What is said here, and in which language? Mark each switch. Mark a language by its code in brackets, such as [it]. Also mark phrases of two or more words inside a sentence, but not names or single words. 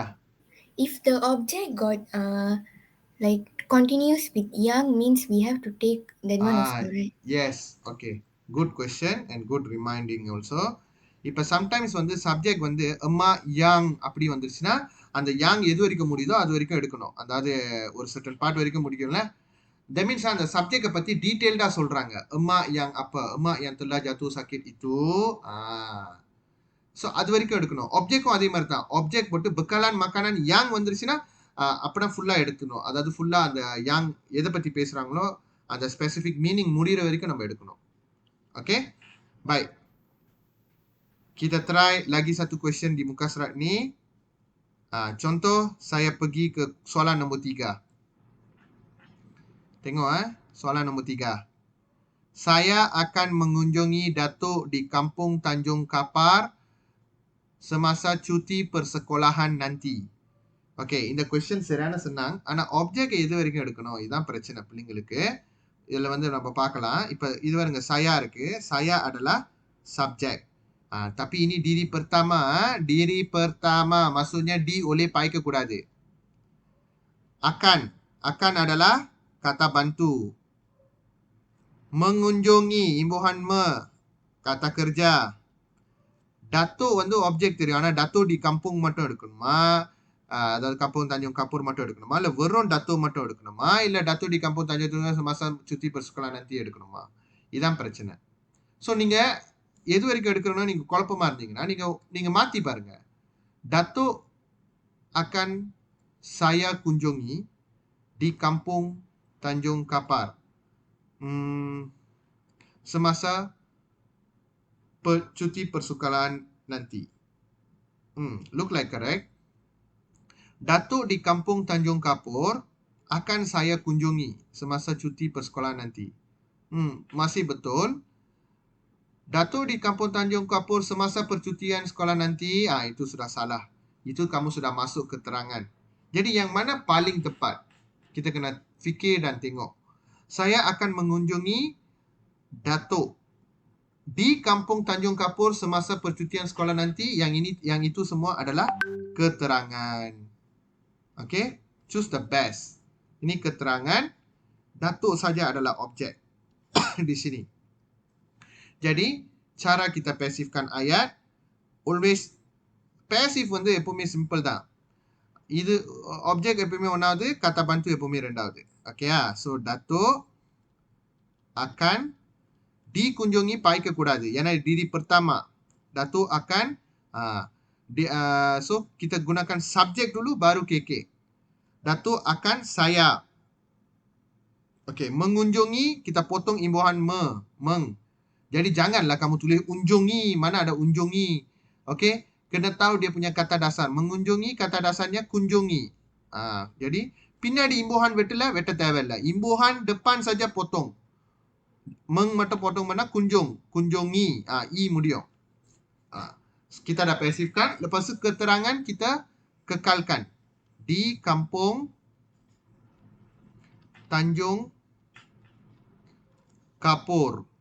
[en] if the object got like continues with young means we have to take that one also, right? Yes. Okay. Good question and good reminding also. [ta] இப்போ சம்டைம்ஸ் வந்து சப்ஜெக்ட் வந்து [ms] amma yang [ta] அப்படி வந்துருச்சுன்னா அந்த யாங் எது வரைக்கும் முடியுதோ அது வரைக்கும் எடுக்கணும். அதாவது ஒரு [en] certain part [ta] வரைக்கும் முடிக்கும்ல. [en] That means [ta] அந்த சப்ஜெக்டை பற்றி டீட்டெயில்டாக சொல்கிறாங்க. [ms] amma yang appa, amma yang telah jatuh sakit itu. [ta] ஸோ அது வரைக்கும் எடுக்கணும். ஆப்ஜெக்டும் அதே மாதிரி தான். ஆப்ஜெக்ட் போட்டு [ms] bekalan makanan yang [ta] வந்துருச்சுன்னா அப்படின்னா ஃபுல்லாக எடுக்கணும். அதாவது ஃபுல்லாக அந்த யாங் எதை பற்றி பேசுகிறாங்களோ அந்த [en] specific meaning [ta] முடிகிற வரைக்கும் நம்ம எடுக்கணும். ஓகே, [en] bye. [ms] Kita try lagi satu question di muka surat ni. Contoh, saya pergi ke soalan nombor 3. Tengok soalan nombor 3. Saya akan mengunjungi datuk di Kampung Tanjung Kapar semasa cuti persekolahan nanti. [ta] Okay, இந்த question சரியான சொன்னாங்க. ஆனா object எது வரைக்கும் எடுக்கணும்? இதுதான் பிரச்சனை பிள்ளைங்களுக்கு. இதுல வந்து நம்ம பார்க்கலாம். இப்ப இது பாருங்க saya இருக்கு. [ms] Saya adalah subject. Tapi ini diri pertama. Diri pertama maksudnya di oleh pakai கூடாது. Akan. Akan adalah kata bantu. Mengunjungi imbuhan me. Kata kerja. [ta] Datuk வந்து object தெரியும். ஆனா [ms] datuk di kampung [ta] மட்டும் எடுக்கணுமா? அதாவது kampung Tanjung Kapur மட்டும் எடுக்கணுமா? இல்ல வெறும் datuk மட்டும் எடுக்கணுமா? இல்ல [ms] datuk di kampung Tanjung Kapur semasa cuti persekolahan nanti [ta] எடுக்கணுமா? இதான் பிரச்சனை. சோ நீங்க எது வரைக்கும் எடுக்கணும்னு நீங்க குழப்பமா இருந்தீங்கன்னா நீங்க மாத்தி பாருங்க. [ms] Datuk akan saya kunjungi di kampung Tanjung Kapar. Semasa cuti persekolahan nanti. [en] Look like correct. [ms] Datuk di kampung Tanjung Kapur akan saya kunjungi semasa cuti persekolahan nanti. Masih betul. Datuk di kampung Tanjung Kapur semasa percutian sekolah nanti, itu sudah salah. Itu kamu sudah masuk keterangan. Jadi yang mana paling tepat? Kita kena fikir dan tengok. Saya akan mengunjungi datuk di kampung Tanjung Kapur semasa percutian sekolah nanti. Yang itu semua adalah keterangan. [en] Okay? Choose the best. [ms] Ini keterangan. Datuk saja adalah objek di sini. Jadi, cara kita pasifkan ayat, [ta] always, passive வந்து எப்பவுமே simple தான். இது object எப்பவுமே ஒன்றாவது, [ms] kata bantu [ta] எப்பவுமே ரெண்டாவது. [ms] Okay, so datuk akan dikunjungi pakai கூடாது. [ta] ஏன்னா [ms] diri pertama. Datuk akan, so kita gunakan subjek dulu baru KK. Datuk akan saya. Okay, mengunjungi, kita potong imbuhan meng. Jadi janganlah kamu tulis unjungi. Mana ada unjungi. Okay. Kena tahu dia punya kata dasar. Mengunjungi kata dasarnya kunjungi. [ta] Jadi பின்னாடி imbuhan வெட்ட தேவையில்லை. [ms] Imbuhan depan saja potong. Meng மட்டும் potong mana kunjung. Kunjungi. I முடியும். Kita dah pasifkan. Lepas tu keterangan kita kekalkan. Di kampung Tanjung Kapur.